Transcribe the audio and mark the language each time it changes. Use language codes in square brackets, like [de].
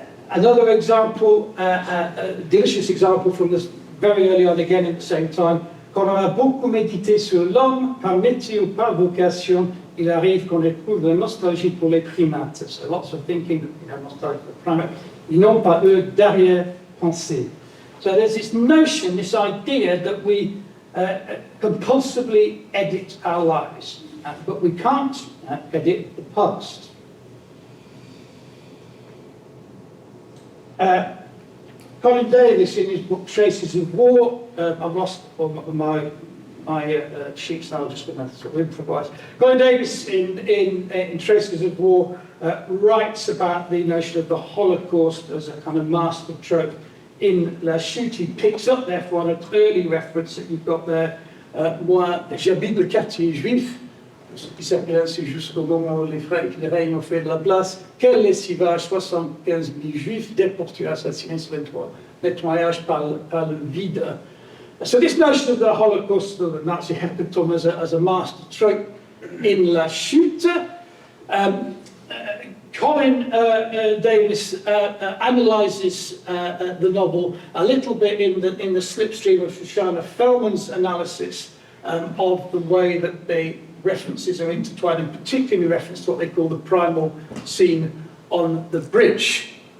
[en] Another example, a delicious example from this very early on again at the same time. [fr] Quand on a beaucoup médité sur l'homme, par métier ou par vocation, il arrive qu'on éprouve la nostalgie pour les primates. [en] So lots of thinking, nostalgie for primates. [fr] Ils n'ont pas eux d'arrière-pensée. [en] So there's this notion, this idea that we compulsively edit our lives, but we can't edit the past. Colin Davis, in his book Traces of War, I've lost my sheets now, I'm just going to sort of improvise. Colin Davis, in Traces of War, writes about the notion of the Holocaust as a kind of master trope. In La Chute, he picks up, therefore, on an early reference that you've got there. [fr] Moi, j'habite le quartier juif, ce qui s'appelait ainsi jusqu'au moment où les règnes ont fait de la place. Quel lessivage, 75 000 juifs déportés, assassinés sur les toits nettoyage par le vide. [en] So this notion of the Holocaust, of the Nazi hecatomb as a master trope in La Chute, Colin Davis analyses the novel a little bit in the slipstream of Shoshana Feldman's analysis of the way that the references are intertwined, and particularly reference to what they call the primal scene on the bridge.